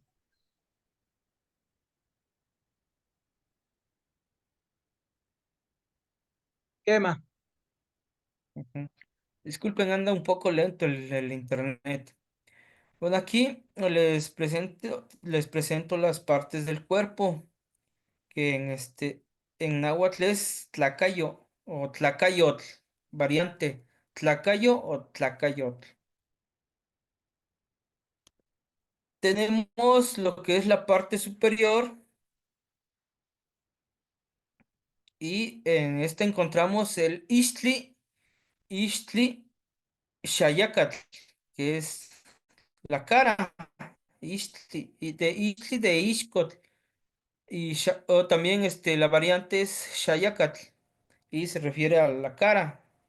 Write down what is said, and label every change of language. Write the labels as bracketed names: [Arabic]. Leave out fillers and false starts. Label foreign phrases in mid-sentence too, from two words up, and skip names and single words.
[Spanish] Quema. Ujú. Disculpen, anda un poco lento el internet. Bueno, aquí les presento las partes del cuerpo, que en náhuatl es tlacayo o tlacayotl, variante, tlacayo o tlacayotl. Tenemos lo que es la parte superior y en esta encontramos el [Nahuatl languages] Istli Xayacatl, [Spanish] que es la cara, Istli de Ixcotl, y o también la variante es Xayacatl, y se refiere a la cara.